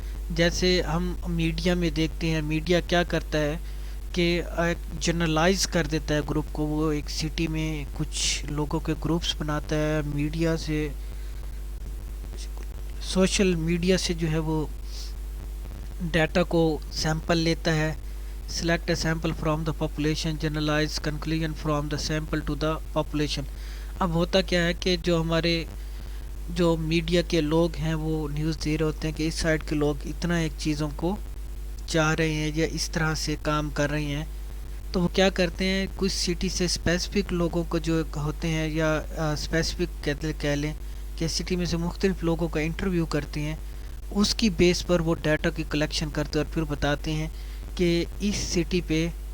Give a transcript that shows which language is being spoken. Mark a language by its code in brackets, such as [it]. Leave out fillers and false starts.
[ur] جیسے ہم میڈیا میں دیکھتے ہیں, میڈیا کیا کرتا ہے کہ جنرلائز کر دیتا ہے گروپ کو. وہ ایک سٹی میں کچھ لوگوں کے گروپس بناتا ہے, میڈیا سے سوشل میڈیا سے جو ہے وہ ڈیٹا کو سیمپل لیتا ہے. [en] Select a sample from the population, generalize conclusion from the sample to the population. [ur] اب ہوتا کیا ہے کہ جو ہمارے جو میڈیا کے لوگ ہیں وہ نیوز دے رہے ہوتے ہیں کہ اس سائڈ کے لوگ اتنا ایک چیزوں کو چاہ رہے ہیں یا اس طرح سے کام کر رہے ہیں, تو وہ کیا کرتے ہیں کچھ سٹی سے اسپیسیفک لوگوں کو جو ہوتے ہیں, یا اسپیسیفک کہہ لیں کہ سٹی میں سے مختلف لوگوں کا انٹرویو کرتے ہیں, اس کی بیس پر وہ ڈیٹا کی کلیکشن کرتے ہیں اور پھر بتاتے ہیں کہ اس سٹی پہ